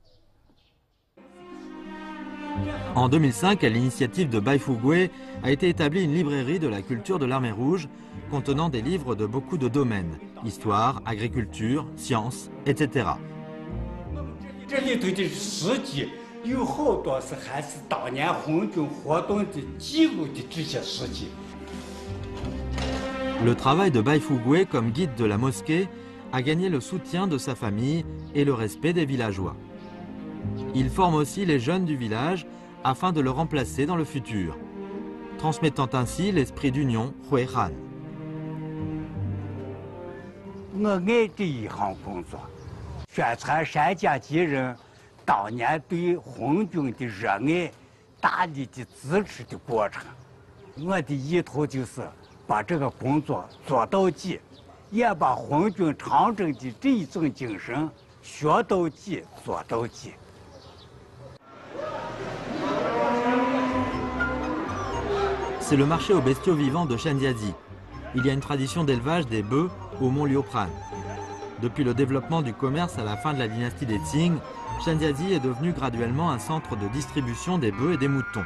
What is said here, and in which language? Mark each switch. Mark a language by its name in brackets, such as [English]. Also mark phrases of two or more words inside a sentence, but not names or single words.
[French] En 2005, à l'initiative de Bai Fugui, a été établie une librairie de la culture de l'armée rouge contenant des livres de beaucoup de domaines, histoire, agriculture, sciences, etc. [Chinese] 这里头的史记有好多是还是当年红军活动的记录的这些史记。 [French] Le travail de Bai Fugui comme guide de la mosquée a gagné le soutien de sa famille et le respect des villageois. Il forme aussi les jeunes du village afin de le remplacer dans le futur, transmettant ainsi l'esprit d'union Huihan. [Chinese] 我爱这一行工作，宣传山家集人当年对红军的热爱、大力的支持的过程。我的意图就是把这个工作做到底，也把红军长征的这一种精神学到底、做到底。 [French] C'est le marché aux bestiaux vivants de Shanxiazi. Il y a une tradition d'élevage des bœufs au mont Liupran. Depuis le développement du commerce à la fin de la dynastie des Qing, Shanxiazi est devenu graduellement un centre de distribution des bœufs et des moutons.